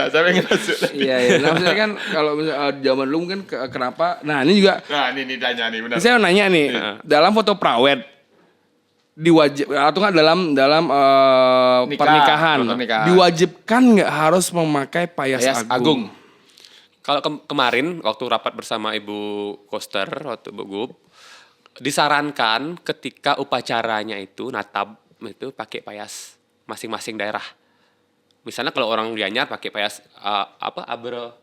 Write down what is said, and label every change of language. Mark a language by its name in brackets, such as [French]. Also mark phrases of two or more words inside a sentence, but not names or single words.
[Indonesian] Saya pengen masuk. Iya. Nah, maksudnya kan kalau misalnya zaman dulu mungkin kenapa? Nah, ini juga Nah, ini tanya nih benar. saya mau nanya nih, dalam foto prawed diwajib atau nggak dalam Nikah, pernikahan foto nikahan. diwajibkan nggak harus memakai payas Payas agung? Kalau kemarin waktu rapat bersama Ibu Koster waktu Bu Gub disarankan ketika upacaranya itu natab itu pakai payas masing-masing daerah. Misalnya kalau orang Gianyar pakai payas abro